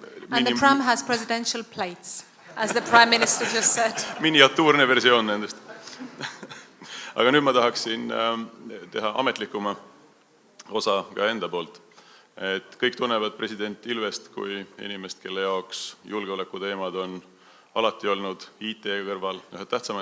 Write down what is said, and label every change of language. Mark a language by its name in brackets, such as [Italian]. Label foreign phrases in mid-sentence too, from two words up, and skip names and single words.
[English] And the pram has presidential plates, as the Prime Minister just said. [Estonian] miniatuurne versioon nendest. Aga nüüd ma tahaksin teha ametlikuma osa ka enda poolt. Et kõik tunnevad president Ilvest kui inimest, kelle jaoks julgeolekuteemad on alati olnud IT kõrval ühed tähtsamad.